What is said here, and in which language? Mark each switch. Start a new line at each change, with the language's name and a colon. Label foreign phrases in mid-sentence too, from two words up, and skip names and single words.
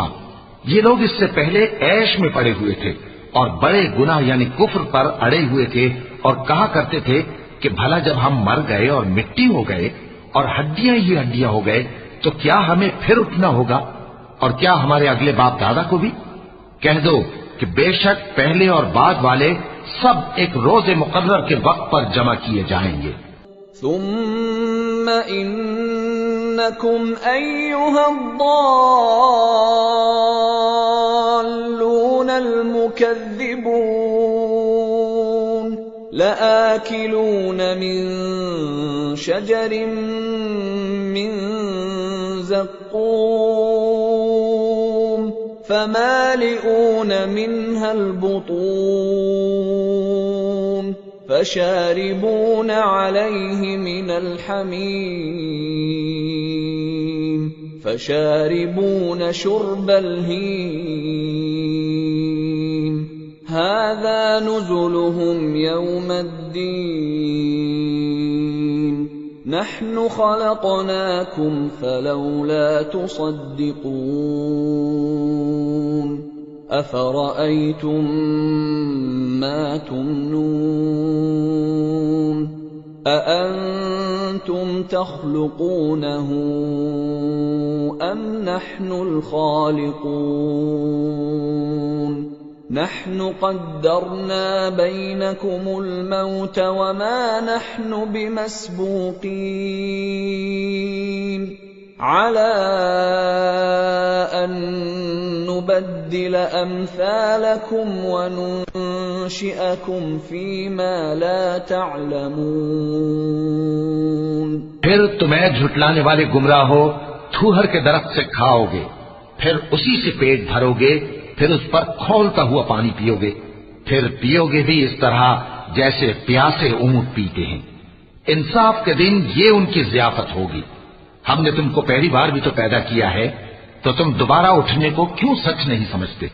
Urdu: یہ لوگ اس سے پہلے عیش میں پڑے ہوئے تھے اور بڑے گناہ یعنی کفر پر اڑے ہوئے تھے، اور کہا کرتے تھے کہ بھلا جب ہم مر گئے اور مٹی ہو گئے اور ہڈیاں ہی ہڈیاں ہو گئے تو کیا ہمیں پھر اٹھنا ہوگا، اور کیا ہمارے اگلے باپ دادا کو بھی? کہہ دو کہ بیشک پہلے اور بعد والے سب ایک روزِ مقرر کے وقت پر جمع کیے جائیں گے.
Arabic: ثم إنكم أيها الضالون المكذبون لآكلون من شجر من زقوم فمالئون منها البطون فشاربون عليه من الحميم فشاربون شرب الهيم هذا نزلهم يوم الدين نحن خلقناكم فلولا تصدقون أفرأيتم ما تمنون أأنتم تخلقونه أم نحن الخالقون نحن قدرنا بينكم الموت وما نحن بمسبوقين على أن نبدل أمثالكم وننشئكم فيما لا تعلمون.
Urdu: پھر تمہیں جھٹلانے والے گمراہو تھوہر کے درخت سے کھاؤ گے، پھر اسی سے پیٹ بھرو گے، پھر اس پر کھولتا ہوا پانی پیو گے، پھر پیو گے بھی اس طرح جیسے پیاسے اونٹ پیتے ہیں. انصاف کے دن یہ ان کی ضیافت ہوگی۔ ہم نے تم کو پہلی بار بھی تو پیدا کیا ہے، تو تو تم دوبارہ اٹھنے کو کیوں سچ نہیں سمجھتے?